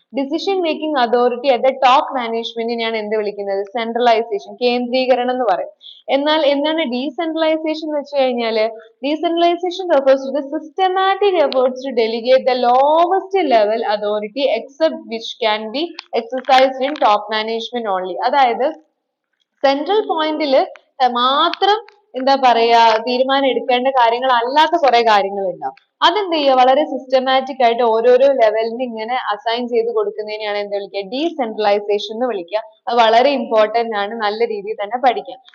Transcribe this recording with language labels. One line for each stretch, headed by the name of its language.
Malayalam: Decision making authority at the top മാനേജ്മെന്റിനെയാണ് എന്ത് വിളിക്കുന്നത്? Centralisation, കേന്ദ്രീകരണം എന്ന് പറയും. എന്നാൽ എന്താണ് ഡീസെൻട്രലൈസേഷൻ എന്ന് വെച്ച് കഴിഞ്ഞാല്?
English: Decentralisation refers to the systematic efforts to delegate the lowest level authority except which can be exercised in top management only.
Malayalam: അതായത് സെൻട്രൽ പോയിന്റിൽ മാത്രം എന്താ പറയാ തീരുമാനം എടുക്കേണ്ട കാര്യങ്ങൾ അല്ലാത്ത കുറെ കാര്യങ്ങൾ ഉണ്ടാവും. അതെന്ത് ചെയ്യുക? വളരെ സിസ്റ്റമാറ്റിക് ആയിട്ട് ഓരോരോ ലെവലിന് ഇങ്ങനെ അസൈൻ ചെയ്ത് കൊടുക്കുന്നതിനെയാണ് എന്ത് വിളിക്കുക? ഡീസെൻട്രലൈസേഷൻ എന്ന് വിളിക്കുക. അത് വളരെ ഇമ്പോർട്ടന്റ് ആണ്, നല്ല രീതിയിൽ തന്നെ പഠിക്കാം.